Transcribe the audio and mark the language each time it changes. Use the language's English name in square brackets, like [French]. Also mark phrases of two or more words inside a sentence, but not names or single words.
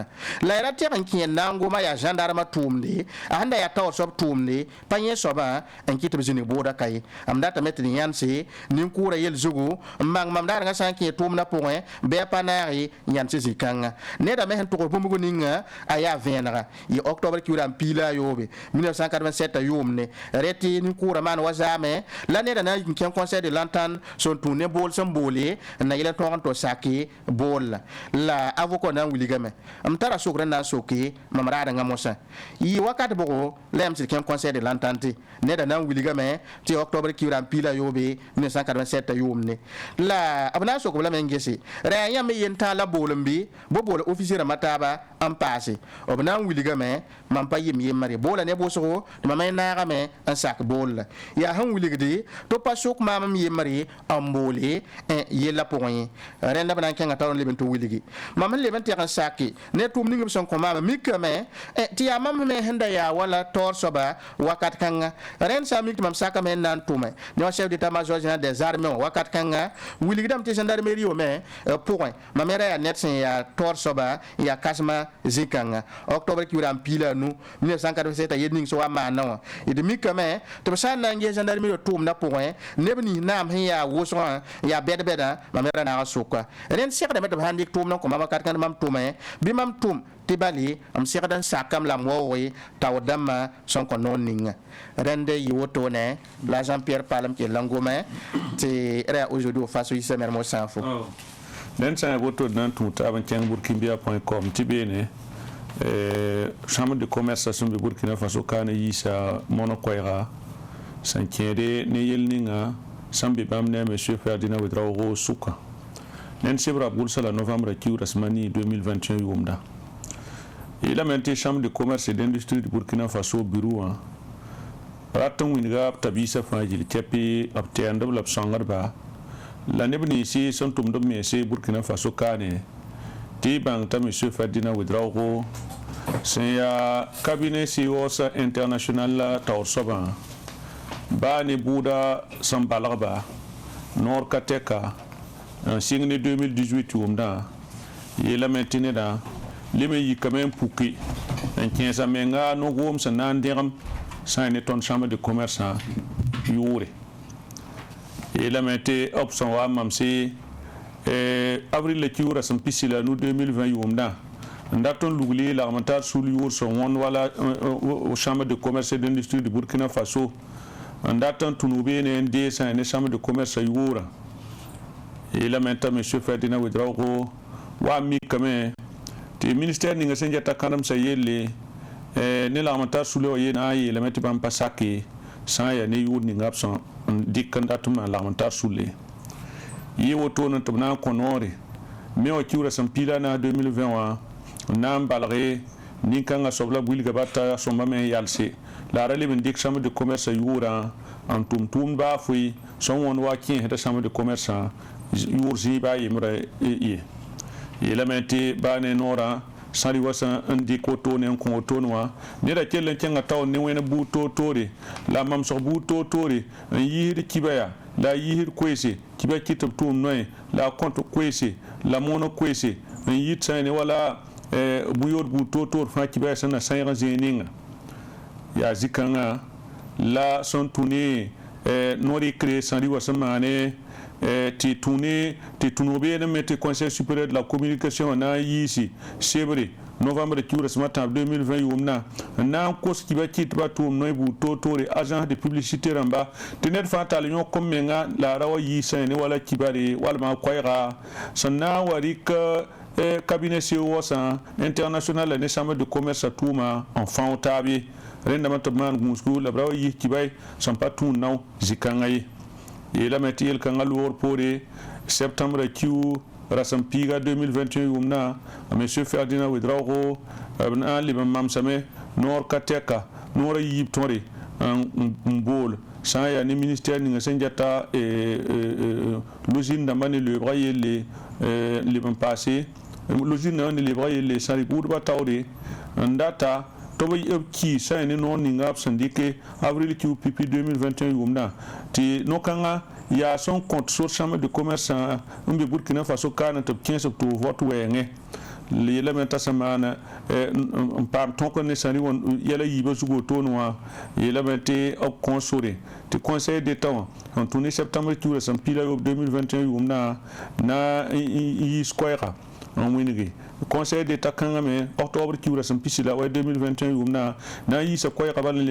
[Mossi] la y ra tɛg n kẽ na n goma yaa gendarme tʋʋmde a sẽn da yaa taoor soab tʋʋmde pa yẽ soabã n kɩ tɩ b zĩnig booda ka ye m datame tɩ d yãnse nin-kʋʋra yel zugu n mang mam daarengã sã n kẽ tʋʋmdã pʋgẽ bɩ a pa naage yãnd tɩ zĩ-kãngã neda me sẽn tʋgs bũmb ninga a yaa vẽenega yɩ octobre kiuudã n piila a yoobe 1987 yʋʋmne ret tɩ nin-kʋʋra maan wa zaame la neda na n yik n kẽ [French] conseil de l'entente [Mossi] sẽn tũud ne bool sẽn boole n na yɩl n tõog n tɩ sake boolla la avocat na n wilgame m tara sokr n na n soke mam raadãngã mosã yɩ wakat bʋgo la yam sɩd kẽ [French] conseil de l'entente [Mossi] neda na n wilgame tɩ octobre kiuudã n piila yoobe 1987 yʋʋmne la b na n sok-b lame n gese ra yãmb yen tãag la boolem bɩ bo bool officier rãmbã taaba n paase b na n wilgame mam pa yem yembre boola ne bʋsgo tɩ mam y naagame n sak boolla yaa sẽn wilgde tɩ pa sok maam m yembre n boole yella pʋgẽ ye rẽnda b na n kẽngã taoor n leb n tɩ wilgi mam sẽn leb n tɛg n sake ne tʋʋm ning b sẽn kõ maama mikame tɩ yaa mam me sẽn da yaa wala taoor soaba wakat kãngã rẽnd sã n mik tɩ mam sakame n na n tʋme ne wa [French] chef d'état major général des armées [Mossi] wã wakat kãngã wilgdame tɩ gendarmerie wame pʋgẽ mam ra yaa ned sẽn yaa taoor soaba n yaa kãsma zĩ-kãngã octobre kiuudã n piila a nu 1987 yed ning sẽn wa maana wã d mikame tɩ b sã n na n ges gendarmerie tʋʋmdã pʋgẽ neb nins naam sẽn yaa wʋsgã n yaa bɛd-bɛdã mam ra naag soka rẽnd segdame tɩ b sãn dɩk tʋʋmdã n kõ mam wakat kãnd mam tʋme bɩ mam tʋm tɩ bale m segd n sakame la m waooge taoor dãmbã sẽn kõ noor ninga rẽnd yɩ wotone la Jean-Pierre Palm kell n gome tɩ ra aujourd'hui au faso yɩsamer mo sã n fo dẽnd sã n woto d na n tũud taab n kẽng burkinbia.com tɩ beene [French] chambre de commerce [Mossi] sẽn be Burkina Faso kaana yiisa mono koɛɛga sẽn kẽede ne yel ninga sẽn be bãmb ne a monsieur Ferdinand Ouedraogo sʋka nẽnd sebra b gʋlsa la novembre kiuudã semani 2021 yʋʋmda yeelame tɩ [French] chambre de commerce et d'industrie de Burkina Faso [Mossi] bureau wã rat n wĩnga b tabiisã fãa yil tɛpɩ b tɛɛndb la b sõngdba la neb ninsi sẽn tʋmd b mense Burkina Faso kaane tɩ y bãng t'a monsieur Ferdinand Ouedraogo sẽn yaa cabinet COS international la taoor soabã baa ne bʋʋda sẽn balgba noor ka tɛka n sɩng ne 2018 yʋʋmdã yeelame tɩ nedã leb n yikame n puke n kẽesa menga no-goom sẽn na n dẽgem sã ne tõnd [French] chambre de commerce [Mossi] yʋʋre yeelame tɩ b sẽn wa mamse avril la kiuurã sẽn pisi la nu 2020 yʋʋmdã n dat n lugli lagm n tar sul yʋʋr sẽn wõnd wala [French] chambre de commerce et d'industrie de Burkina Faso [Mossi] n dat n tũnu beene n dee sã ne [French] chambre de commerce [Mossi] yʋʋrã yeelame t'a monsieur Ferdinand Ouedraogo wa mikame tɩ ministère ninga sẽn geta kãdemsã yelle ne lagm n tar sule wã yeena a yeelame tɩ bãmb pa sake sã n yaa ne yʋʋr ninga b sẽn n dɩk n dat n maan lagm n tar sule yɩ wotone tɩ b na n kõ noore me wã kiuurã sẽn piila na 2020 wã n na n balge nin-kãngã soab la wilga ba t'a sõmbame n yalse la a ra leb n dɩk [French] chambre de commerce [Mossi] yʋʋrã n tʋm tʋʋmd baa foe sẽn wõnd wa kẽesda [French] chambre de commerce [Mossi] yʋʋr zĩig baa yembrã ye yeelame tɩ baa ne noorã sãri wa sẽn n dɩk wotone n kõ wotone wã neda kell n kẽnga taoor ne wẽn buud toor-toore la mamsg buud toor-toore n yiisd kiba yaa la a yiisd koeese kiba kɩ tɩ b tʋʋm noe la a kõt koeese la moon koeese yit sãne wala bu-yood bu-toor fãa kibɛɛ sẽn na sãyg zẽe yaa zikãngã la sẽn tũ ne noor-yɩkre sãn rɩ wa sẽn maane tɩ tũ beelame tɩ [French] conseil supérieur de la communication [Mossi] na n yiisi sebre novembre kiursmã tãab 2020 yʋʋmdã n na n kos kiba kɩtba tʋʋm noy bu-toor-toore [French] agence de publicité [Mossi] rãmba tɩ ned fãa tall yõk n menga la a ra wa yiisã ne wala kibare walma koɛɛga sẽn na n wa rɩk cabinet CEOSã international la ne chambre [French] de commerce [Mossi] a tʋʋma n fão taab ye rẽndame tɩ b maan gũusgu la b ra wa yiis kibay sẽn pa tũud nao zĩ-kãngã ye yeelame tɩ yel-kãngã loogr poore septembre kiu rasem piiga 2021 yʋʋmdã a monsieur Ferdinand Ouedraogo b na n leb n mamsame noor ka tɛka noor a yiib tõre n bool sã n yaa ne ministère ninga sẽn gɛta logine dãmbã ne loeebga yelle leb n paase logine ne lebga yelle sã rɩk wʋdbã taoore n data tɩ b kii sã ne noor ninga b sẽn dɩke avril kiu pipi 2021 yʋʋmdã tɩ no-kãngã yaa sẽn kõt sor [French] chambre de commerce [Mossi] n be burkina faso kaane tɩ b kẽes b tɩ vote wɛɛngẽ yeelame t'a sẽn maana n paam tõk ne sã rɩ yɛla yiibã zug wotone wã yeelame tɩ b kõ sore tɩ [French] conseil d'état [Mossi] wã n tũ ne septembre kiurã sẽn pila yob 2021 yʋʋmdã na n yiis koɛɛga n wĩnge [French] conseil d'état [Mossi] kãngame octobre kiurã sẽn pisi la wa 2021 yʋʋmdã na n yiisa koɛɛga bala n lem